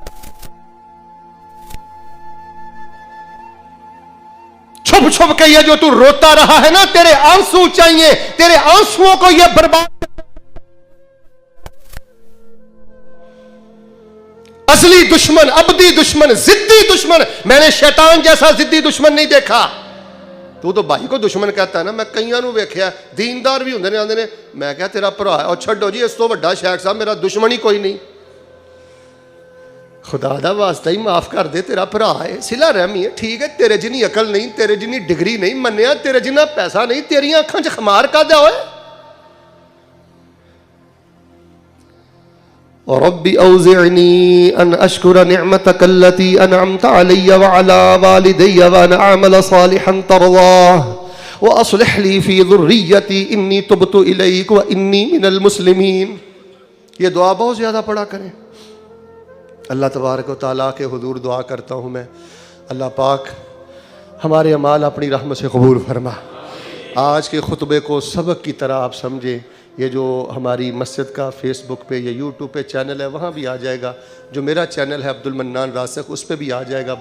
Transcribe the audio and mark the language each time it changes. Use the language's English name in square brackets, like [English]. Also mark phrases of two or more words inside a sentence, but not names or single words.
[Urdu] چھپ چھپ کے یہ جو تو روتا رہا ہے نا، تیرے آنسو چاہیے، تیرے آنسوؤں کو یہ برباد. ازلی دشمن، ابدی دشمن، ضدی دشمن، میں نے شیطان جیسا ضدی دشمن نہیں دیکھا. تو بھائی کو دشمن کہتا ہے نا. [Punjabi] میں کئیاں نو ویکھیا دیندار بھی ہوندے نے، آندے نے میں کہا تیرا بھرا ہے، اور چھڈو جی اس تو بڑا شیخ صاحب میرا دشمن ہی کوئی نہیں. خدا دا واسطہ ہی معاف کر دے، تیرا بھرا ہے، صلہ رحمی ہے، ٹھیک ہے. تیرے جنی عقل نہیں، تیرے جنی ڈگری نہیں منیا، تیرے جنہ پیسہ نہیں، تیریاں اکھاں چ خمار کا دیا ہوئے. [Arabic] رب اوزعنی ان اشکر نعمتک التی انعمت علی وعلی والدی وان اعمل صالحا ترضاه واصلح لی فی ذریتی انی تبت الیک وانی من المسلمین. [Urdu] یہ دعا بہت زیادہ پڑھا کریں. اللہ تبارک و تعالیٰ کے حضور دعا کرتا ہوں میں، اللہ پاک ہمارے اعمال اپنی رحمت سے قبول فرما. آج کے خطبے کو سبق کی طرح آپ سمجھیں. یہ جو ہماری مسجد کا فیس بک پہ یا یوٹیوب پہ چینل ہے وہاں بھی آ جائے گا، جو میرا چینل ہے عبد المنان راسخ اس پہ بھی آ جائے گا.